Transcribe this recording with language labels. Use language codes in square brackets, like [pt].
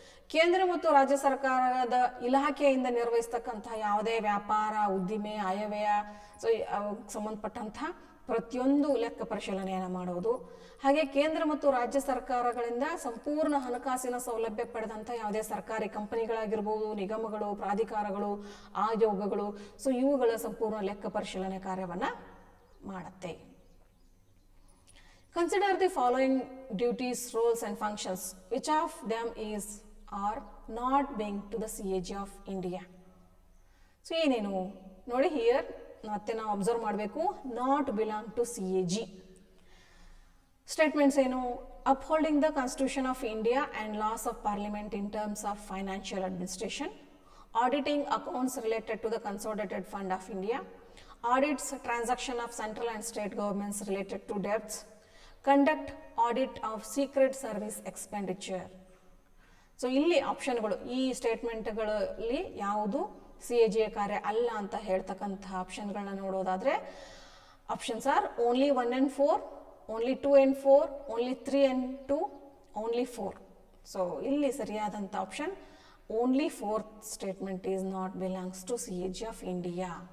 [kn] ಕೇಂದ್ರ ಮತ್ತು ರಾಜ್ಯ ಸರ್ಕಾರದ ಇಲಾಖೆಯಿಂದ ನಿರ್ವಹಿಸ್ತಕ್ಕಂತಹ ಯಾವುದೇ ವ್ಯಾಪಾರ, ಉದ್ದಿಮೆ, ಆಯವ್ಯಯ, ಸೊ ಸಂಬಂಧಪಟ್ಟಂತಹ ಪ್ರತಿಯೊಂದು ಲೆಕ್ಕ ಪರಿಶೀಲನೆಯನ್ನು ಮಾಡುವುದು. ಹಾಗೆ ಕೇಂದ್ರ ಮತ್ತು ರಾಜ್ಯ ಸರ್ಕಾರಗಳಿಂದ ಸಂಪೂರ್ಣ ಹಣಕಾಸಿನ ಸೌಲಭ್ಯ ಪಡೆದಂಥ ಯಾವುದೇ ಸರ್ಕಾರಿ ಕಂಪನಿಗಳಾಗಿರ್ಬೋದು, ನಿಗಮಗಳು, ಪ್ರಾಧಿಕಾರಗಳು, ಆಯೋಗಗಳು, ಸೊ ಇವುಗಳ ಸಂಪೂರ್ಣ ಲೆಕ್ಕ ಪರಿಶೀಲನೆ ಕಾರ್ಯವನ್ನು ಮಾಡುತ್ತೆ. [en] Consider the following duties, roles and functions. Which of them is or not being to the CAG of India? [kn] So ಏನೇನು ನೋಡಿ, ಹಿಯರ್ ಮತ್ತೆ ನಾವು ಅಬ್ಸರ್ವ್ ಮಾಡಬೇಕು, [en] Not belong to CAG. [kn] Statements ಏನು? [en] Upholding the constitution of India and laws of parliament in terms of financial administration, auditing accounts related to the Consolidated Fund of India, audits transaction of central and state governments related to debts, conduct audit of secret service expenditure. [kn] So ಇಲ್ಲಿ ಆಪ್ಷನ್ಗಳು ಈ ಸ್ಟೇಟ್ಮೆಂಟ್ಗಳಲ್ಲಿ ಯಾವುದು CAG ಕಾರ್ಯ ಅಲ್ಲ ಅಂತ ಹೇಳ್ತಕ್ಕಂತಹ ಆಪ್ಷನ್ಗಳನ್ನ ನೋಡೋದಾದರೆ [en] Options are only 1 and 4, only 2 and 4, only 3 and 2, only 4. [kn] So ಇಲ್ಲಿ ಸರಿಯಾದಂಥ [en] Option only 4th statement is not belongs to CAG of India.